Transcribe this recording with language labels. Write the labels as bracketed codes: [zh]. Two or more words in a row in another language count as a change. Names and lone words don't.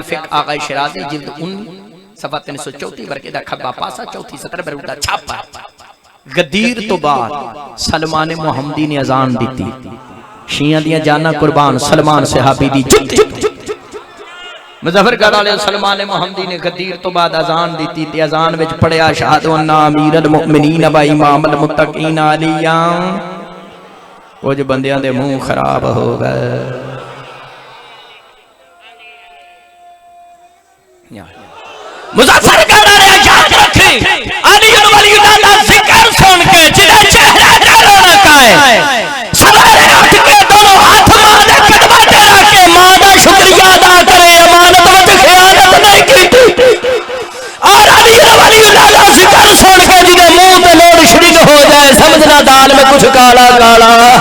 [pa] الفکر آغا شیرازی جلد 19 صفحہ 334 ورقے دا کھبا پاسا چوتھی سطر بروداں چھاپہ غدیر توں بعد سلمان محمدی نے اذان دتی شیعہ دیاں جاناں قربان سلمان صحابی دی جتی مظفرگڑھ والے سلمان محمدی نے غدیر توں بعد اذان دتی تے اذان وچ پڑھیا [ar] أشهد أن أمير المؤمنين وإمام المتقين عليا [pa] کجھ بندیاں دے منہ خراب ہو گئے مظفرگڑھ والے یاد رکھن علی ولی دا ذکر سن کے جیدے چہرے تے رونق آئے سویرے اٹھ کے دونوں ہتھ ماں دے قدماں تے رکھ کے ماں دا شکریہ ادا کرے امانت وچ خیانت نہیں کیتی اور علی ولی دا ذکر سن کے جیدے منہ تے لوڈ شریک ہو جائے سمجھنا [ur] دال میں کچھ کالا کالا